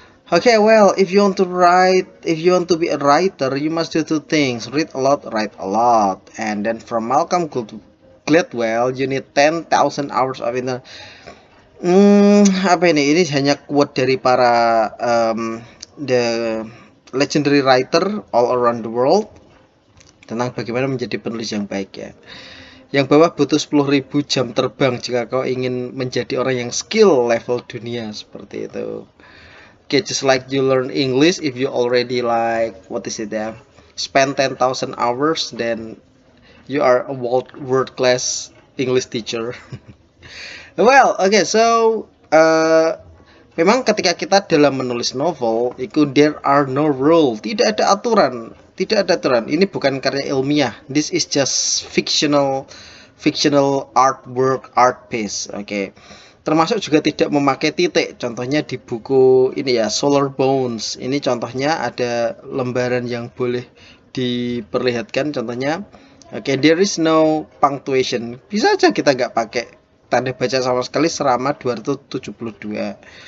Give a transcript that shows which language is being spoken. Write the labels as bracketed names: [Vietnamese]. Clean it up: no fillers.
[English] Okay, well, if you want to be a writer, you must do two things: read a lot, write a lot. And then from Gladwell, you need 10,000 hours of inner. [Indonesian] Apa ini? Ini hanya quote dari para [English] the legendary writer all around the world [Indonesian] tentang bagaimana menjadi penulis yang baik ya. Yang bawah butuh 10.000 jam terbang jika kau ingin menjadi orang yang skill level dunia seperti itu. [English] Okay, just like you learn English, if you already like what is it ya? Spend 10,000 hours, then you are a world class English teacher. Well, okay, so [Indonesian] memang ketika kita dalam menulis novel, itu [English] there are no rule, [Indonesian] tidak ada aturan, tidak ada aturan. Ini bukan karya ilmiah. [English] This is just fictional artwork, art piece. [Indonesian] Oke. Termasuk juga tidak memakai titik. Contohnya di buku ini ya, Solar Bones. Ini contohnya ada lembaran yang boleh diperlihatkan. Contohnya, oke, [English] there is no punctuation. [Indonesian] Bisa aja kita nggak pakai tanda baca sama sekali selama 272.